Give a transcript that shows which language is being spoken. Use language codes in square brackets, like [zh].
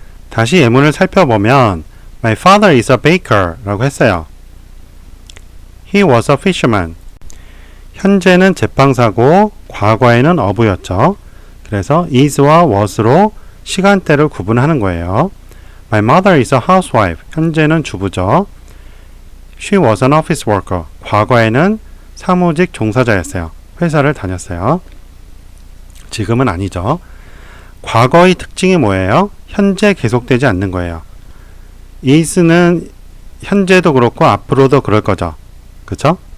[ko] 다시 예문을 살펴보면 [en] My father is a baker [ko] 라고 했어요. [en] He was a fisherman. [ko] 현재는 제빵사고 과거에는 어부였죠. 그래서 is와 was로 시간대를 구분하는 거예요. [en] My mother is a housewife. [ko] 현재는 주부죠. [en] She was an office worker. [ko] 과거에는 사무직 종사자였어요. 회사를 다녔어요. 지금은 아니죠. 과거의 특징이 뭐예요? 현재 계속되지 않는 거예요. is는 현재도 그렇고 앞으로도 그럴 거죠. 그쵸?